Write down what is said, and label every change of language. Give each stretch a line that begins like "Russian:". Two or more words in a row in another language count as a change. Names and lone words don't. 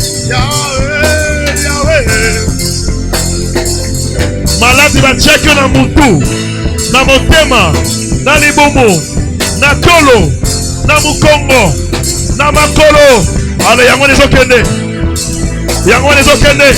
Lingala: Maladi
French: va checker dans mon
Lingala: mutu, na motema, na libumu, na tolo, na mukongo, na makolo. Ale yango nezokende. Yango nezokende.